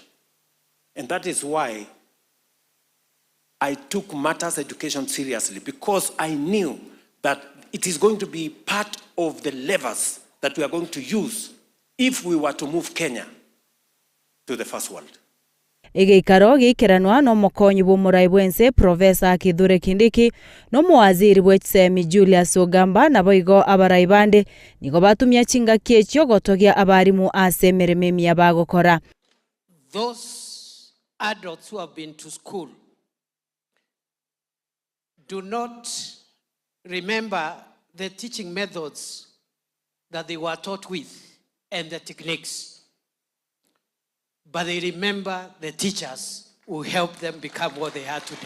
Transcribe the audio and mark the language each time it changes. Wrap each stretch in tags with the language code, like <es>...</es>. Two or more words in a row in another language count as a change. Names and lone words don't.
<en>And that is why I took matters education seriously, because I knew that it is going to be part of the levers that we are going to use if we were to move Kenya to the first world.</en> <guz>Egeikaro gikiranwa no mokonyi bo muraibu ense Professor Kithure Kindiki no muwaziri bw'echisemi Julius Ogamba na boigo abaraibande nigo batumia chinga kiechyo gotogia abarimu ase merememi abagokora.</guz> <en>Those adults who have been to school do not remember the teaching methods that they were taught with and the techniques, but they remember the teachers who helped them become what they are today.</en>